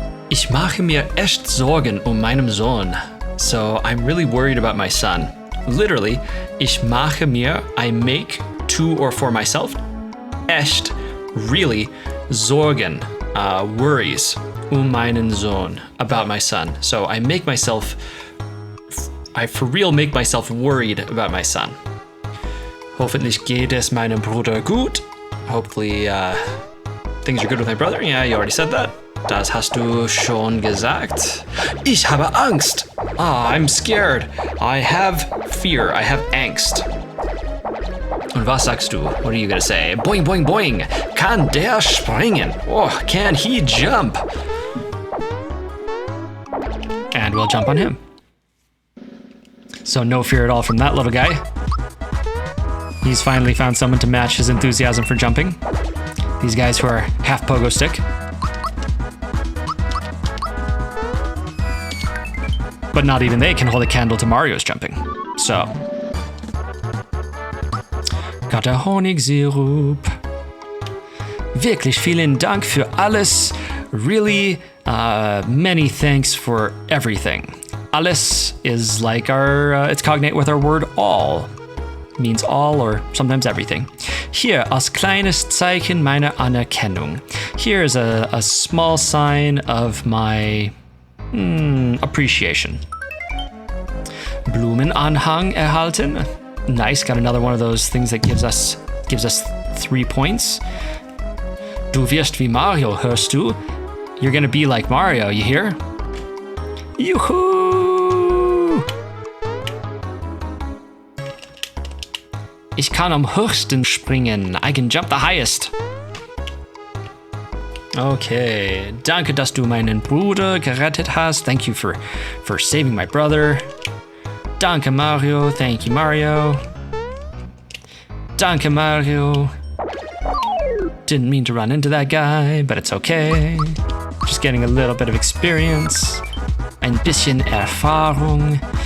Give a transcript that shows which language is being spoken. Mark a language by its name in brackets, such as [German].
[German] Ich mache mir echt Sorgen meinen Sohn. [English] So I'm really worried about my son. Literally, [German] ich mache mir, [English] I make to or for myself, echt, really, Sorgen, worries, [German] meinen Sohn, [English] about my son. So I for real make myself worried about my son. [German] Hoffentlich geht es meinem Bruder gut. [English] Hopefully, things are good with my brother. Yeah, you already said that. [German] Das hast du schon gesagt. Ich habe Angst. [English] I'm scared. I have fear. I have angst. [German] Und was sagst du? [English] What are you gonna say? Boing, boing, boing. [German] Kann der springen? [English] Oh, can he jump? And we'll jump on him. So no fear at all from that little guy. He's finally found someone to match his enthusiasm for jumping. These guys who are half pogo stick. But not even they can hold a candle to Mario's jumping. So. Got a Honigsirup. [German] Wirklich vielen Dank für alles. [English] Really, many thanks for everything. Alles is like it's cognate with our word all. Means all or sometimes everything. [German] Hier als kleines Zeichen meiner Anerkennung. [English] Here is a small sign of my appreciation. [German] Blumenanhang erhalten. [English] Nice, got another one of those things that gives us 3 points. [German] Du wirst wie Mario, hörst du? [English] You're gonna be like Mario, you hear? Juhu! [German] Ich kann am höchsten springen. [English] I can jump the highest. [German] Okay, danke, dass du meinen Bruder gerettet hast. [English] Thank you for saving my brother. [German] Danke, Mario. [English] Thank you, Mario. [German] Danke, Mario. [English] Didn't mean to run into that guy, but it's okay. Just getting a little bit of experience. [German] Ein bisschen Erfahrung.